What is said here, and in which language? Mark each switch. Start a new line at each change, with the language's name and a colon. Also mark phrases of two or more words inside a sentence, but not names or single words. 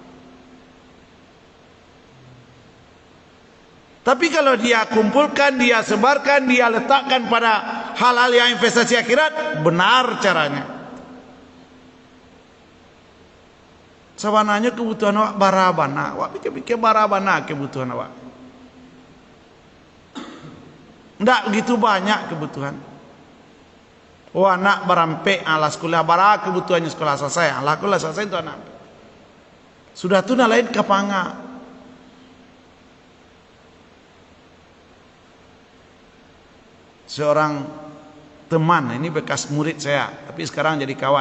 Indonesian: Tapi kalau dia kumpulkan, dia sebarkan, dia letakkan pada hal-hal yang investasi akhirat, benar caranya.
Minangkabau: Sebenarnya kebutuhan awak barabana, awak pikir-pikir barabana kebutuhan awak.
Indonesian: Tidak begitu banyak kebutuhan.
Minangkabau: Oh anak berampe ala sekolah bara kebutuhannya sekolah selesai, ala sekolah selesai itu anak. Sudah tu nak lain kapanga.
Indonesian: Seorang teman, ini bekas murid saya, tapi sekarang jadi kawan.